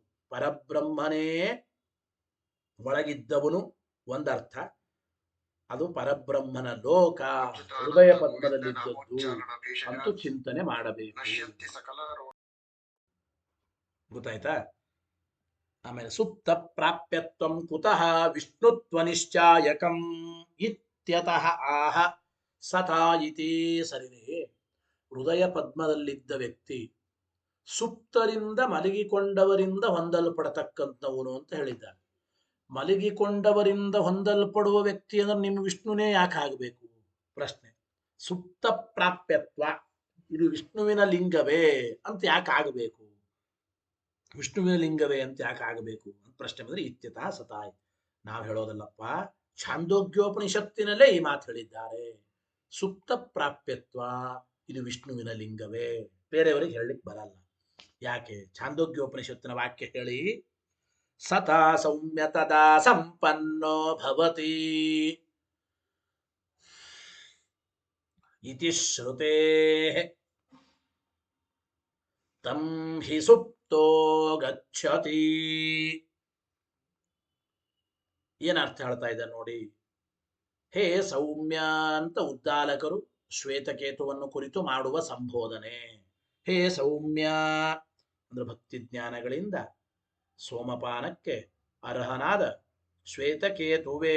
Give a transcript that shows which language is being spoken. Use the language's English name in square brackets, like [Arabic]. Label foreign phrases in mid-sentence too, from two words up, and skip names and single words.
[Kannada] ಪರಬ್ರಹ್ಮನೇ ಒಳಗಿದ್ದವನು ಒಂದರ್ಥ, ಅದು ಪರಬ್ರಹ್ಮನ ಲೋಕ ಹೃದಯ ಪದ್ಮದಲ್ಲಿದ್ದದ್ದು ಅಂತೂ ಚಿಂತನೆ ಮಾಡಬೇಕು. ಗೊತ್ತಾಯ್ತಾ? ಆಮೇಲೆ [Sanskrit] ಸುಪ್ತ ಪ್ರಾಪ್ಯತ್ವಂ ಕುತಃ ವಿಷ್ಣುತ್ವ ನಿಶ್ಚಾಯಕಂ ಇತ್ಯತಃ ಆಹ ಸತಾ ಇತಿ. [Kannada] ಸರಿನೇ, ಹೃದಯ ಪದ್ಮದಲ್ಲಿದ್ದ ವ್ಯಕ್ತಿ ಸುಪ್ತರಿಂದ ಮಲಗಿಕೊಂಡವರಿಂದ ಹೊಂದಲ್ಪಡತಕ್ಕಂಥವನು ಅಂತ ಹೇಳಿದ್ದಾರೆ. ಮಲಗಿಕೊಂಡವರಿಂದ ಹೊಂದಲ್ಪಡುವ ವ್ಯಕ್ತಿ ಅಂದ್ರೆ ನಿಮ್ಮ ವಿಷ್ಣುನೇ ಯಾಕೆ ಆಗಬೇಕು? ಪ್ರಶ್ನೆ. ಸುಪ್ತ ಪ್ರಾಪ್ಯತ್ವ ಇದು ವಿಷ್ಣುವಿನ ಲಿಂಗವೇ ಅಂತ ಯಾಕೆ ಆಗಬೇಕು? ವಿಷ್ಣುವಿನ ಲಿಂಗವೇ ಅಂತ ಯಾಕೆ ಆಗಬೇಕು ಅಂತ ಪ್ರಶ್ನೆ ಬಂದ್ರೆ [Sanskrit] ಇತ್ಯತಃ ಸತಾಯ್. [Kannada] ನಾವು ಹೇಳೋದಲ್ಲಪ್ಪ, ಛಾಂದೋಗ್ಯೋಪನಿಷತ್ತಿನಲ್ಲೇ ಈ ಮಾತು ಹೇಳಿದ್ದಾರೆ. ಸುಪ್ತ ಪ್ರಾಪ್ಯತ್ವ ಇದು ವಿಷ್ಣುವಿನ ಲಿಂಗವೇ, ಬೇರೆಯವರಿಗೆ ಹೇಳಲಿಕ್ಕೆ ಬರಲ್ಲ. ಯಾಕೆ? ಛಾಂದೋಗ್ಯೋಪನಿಷತ್ತಿನ ವಾಕ್ಯ ಹೇಳಿ, [Sanskrit] ಸತಾ ಸೌಮ್ಯತದಾ ಸಂಪನ್ನೋ ಭವತಿ ಇತಿ ಶ್ರುತೇ. ತಂ ಹಿ ಸುಪ್ತೋ ಗಚ್ಚತಿ. [Kannada] ಏನ್ ಅರ್ಥ ಹೇಳ್ತಾ ಇದ್ದಾರೆ ನೋಡಿ. ಹೇ ಸೌಮ್ಯ ಅಂತ ಉದ್ದಾಲಕರು ಶ್ವೇತಕೇತುವನ್ನು ಕುರಿತು ಮಾಡುವ ಸಂಬೋಧನೆ. ಹೇ ಸೌಮ್ಯ ಅಂದ್ರೆ ಭಕ್ತಿ ಜ್ಞಾನಗಳಿಂದ ಸೋಮಪಾನಕ್ಕೆ ಅರ್ಹನಾದ ಶ್ವೇತಕೇತುವೇ.